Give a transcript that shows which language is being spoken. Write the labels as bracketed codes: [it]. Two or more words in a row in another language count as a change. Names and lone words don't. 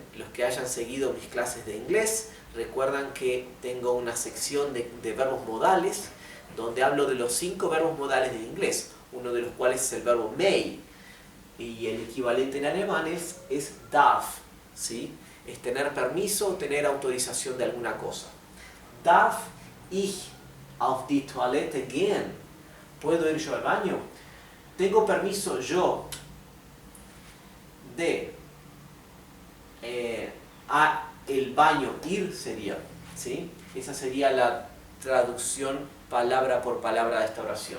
[es] Los que hayan seguido mis clases de inglés recuerdan que tengo una sección de verbos modales donde hablo de los 5 verbos modales del inglés, uno de los cuales es el verbo may, y el equivalente en alemán es darf, ¿sí? Es tener permiso o tener autorización de alguna cosa. [de] Darf ich auf die Toilette gehen? [es] ¿Puedo ir yo al baño? ¿Tengo permiso yo de a el baño ir? Sería, ¿sí? Esa sería la traducción palabra por palabra de esta oración.